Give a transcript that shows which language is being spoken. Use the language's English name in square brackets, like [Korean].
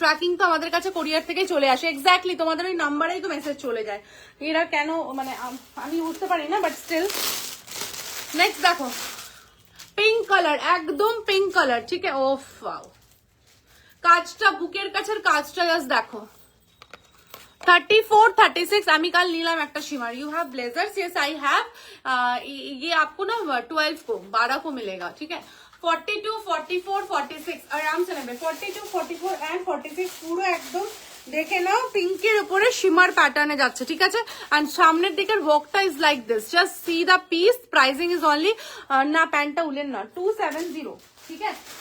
[Bangla] Tracking তো আমাদের কাছে কোরিয়ার থেকে চলে আসে, এক্স্যাক্টলি তোমাদের ওই নাম্বারেই তো মেসেজ চলে যায়, এরা কেন মানে আমি বুঝতে পারি না, বাট স্টিল। নেক্সট দেখো, পিঙ্ক কালার, একদম পিঙ্ক কালার, ঠিক আছে? ওফ ওয়াও, কাজটা বুকের কাছের কাজটা জাস্ট দেখো। 34, 36 আমি কাল নিলাম একটা shimmer. [English] You have blazers? Yes I have, [Hindi] ये आपको ना 12 को 12 को मिलेगा, ठीक है? [Bangla] 42, 44, 46 [Hindi] आराम से [Bangla] নেবে, 42, 44 and 46 পুরো একদম দেখে নাও, পিঙ্কের উপরে শিমার প্যাটার্নে যাচ্ছে, ঠিক আছে? এন্ড সামনের দিকের ওয়ার্কটা [English] is like this, just see the piece, pricing is only, [Bangla] না প্যান্টটা উলেন না, 270, ঠিক আছে?